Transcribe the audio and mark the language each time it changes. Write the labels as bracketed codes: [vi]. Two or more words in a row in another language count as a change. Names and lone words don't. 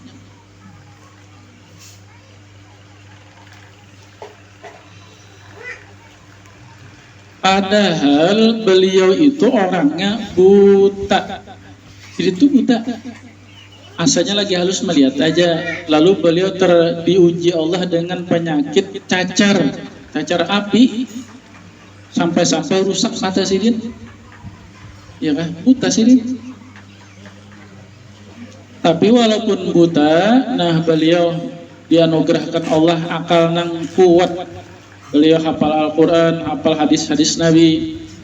[id] Padahal beliau itu orangnya buta. Jadi itu buta. Asalnya lagi halus melihat aja. Lalu beliau diuji Allah dengan penyakit cacar api, sampai rusak mata sidin, ya kan, buta sidin. Tapi walaupun buta, nah beliau dianugerahkan Allah akal nang kuat. Beliau hafal Al-Quran, hafal hadis-hadis Nabi.